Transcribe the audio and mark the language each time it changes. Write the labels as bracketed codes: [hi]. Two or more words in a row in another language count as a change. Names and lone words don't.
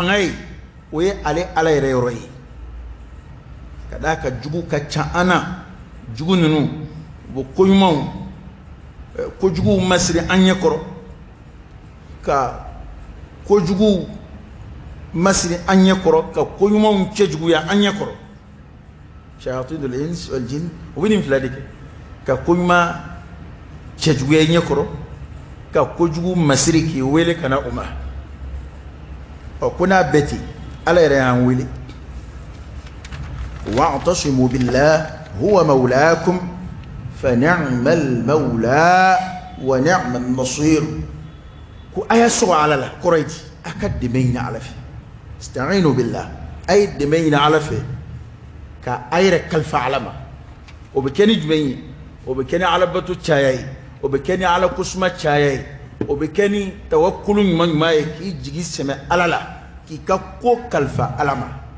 [bm] fanga ye o ye ale ala yɛrɛ yɔrɔ ye ka d'a ka jugu ka ca an na jugu ninnu u bɛ koɲumanw kojuguw masiri an ɲɛ kɔrɔ ka kojuguw masiri an ɲɛ kɔrɔ ka koɲumanw cɛjuguya an ɲɛ kɔrɔ [ar] شياطين الإنس والجن [bm] u bɛ nin fila de kɛ ka koɲuman cɛjuguya i ɲɛ kɔrɔ ka kojugu masiri k'i wele ka na o ma ko n'a bɛɛ ten ala yɛrɛ y'an wele [ar] واعتصموا بالله هو مولاكم فنعم المولى ونعم النصير [bm] ko a y'a sɔgɔ ala la kɔrɔ ye di a ka dɛmɛ ɲini ala fɛ [ar] استعينوا بالله [bm] a ye dɛmɛ ɲini ala fɛ ka a yɛrɛ kalifa ala ma o bɛ kɛ ni jumɛn ye o bɛ kɛ ni alabato caya ye o bɛ kɛ ni ala kosuma caya ye o bɛ kɛ ni tawakkulu ɲuman ɲuman ye k'i jigi sɛmɛ ala la k'i ka ko kalifa ala ma